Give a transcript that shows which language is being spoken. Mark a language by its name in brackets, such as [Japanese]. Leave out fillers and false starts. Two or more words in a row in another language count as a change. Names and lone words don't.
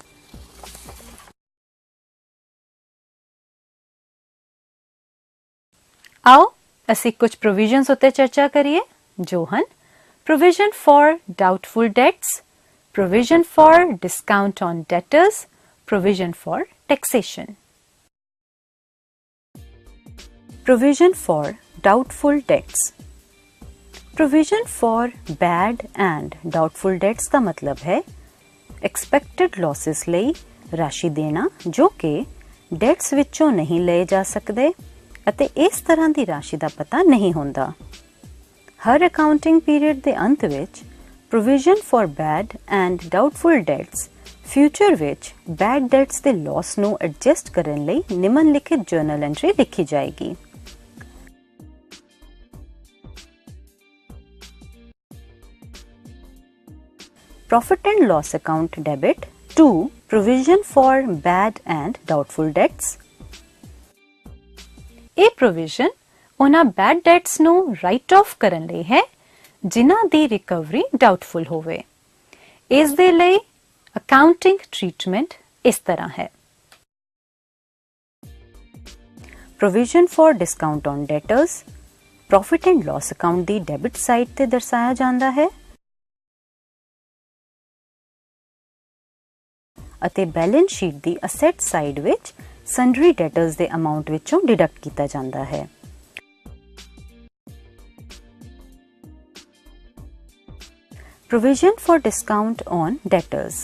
[Punjabi] ਆਓ ਅਸੀਂ ਕੁਝ ਪ੍ਰੋਵੀਜ਼ਨਸ ਉੱਤੇ ਚਰਚਾ ਕਰੀਏ ਜੋ ਹਨ [English] Provision for doubtful debts, provision for discount on debtors, provision for taxation. Provision for doubtful debts. Provision for bad and doubtful debts [Punjabi] ਦਾ ਮਤਲਬ ਹੈ [English] expected losses [Punjabi] ਲਈ ਰਾਸ਼ੀ ਦੇਣਾ ਜੋ ਕਿ debts ਵਿੱਚੋਂ ਨਹੀਂ ਲਏ ਜਾ ਸਕਦੇ ਅਤੇ ਇਸ ਤਰ੍ਹਾਂ ਦੀ ਰਾਸ਼ੀ ਦਾ ਪਤਾ ਨਹੀਂ ਹੁੰਦਾ। ਹਰ [English] accounting period [Punjabi] ਦੇ ਅੰਤ ਵਿੱਚ [English] provision for bad and doubtful debts [Punjabi] ਫਿਊਚਰ ਵਿੱਚ [English] bad debts [Punjabi] ਦੇ ਲਾਸ ਨੂੰ ਐਡਜਸਟ ਕਰਨ ਲਈ ਨਿਮਨਲਿਖਿਤ [English] journal entry [Punjabi] ਲਿਖੀ ਜਾਏਗੀ। [English] Profit and loss account debit to provision for bad and doubtful debts. [Punjabi] ਇਹ provision ਉਹਨਾਂ [English] bad debts [Punjabi] ਨੂੰ [English] write off [Punjabi] ਕਰਨ ਲਈ ਹੈ ਜਿਨ੍ਹਾਂ ਦੀ [English] recovery doubtful [Punjabi] ਹੋਵੇ। ਇਸ ਦੇ ਲਈ [English] accounting treatment [Punjabi] ਇਸ ਤਰ੍ਹਾਂ ਹੈ। [English] Provision for discount on debtors profit and loss account [Punjabi] ਦੀ [English] debit side [Punjabi] ਤੇ ਦਰਸਾਇਆ ਜਾਂਦਾ ਹੈ ਅਤੇ [English] balance sheet [Punjabi] ਦੀ [English] asset side [Punjabi] ਵਿੱਚ [English] sundry debtors [Punjabi] ਦੇ ਅਮਾਉਂਟ ਵਿੱਚੋਂ ਡਿਡਕਟ ਕੀਤਾ ਜਾਂਦਾ ਹੈ। [English] Provision for discount on debtors.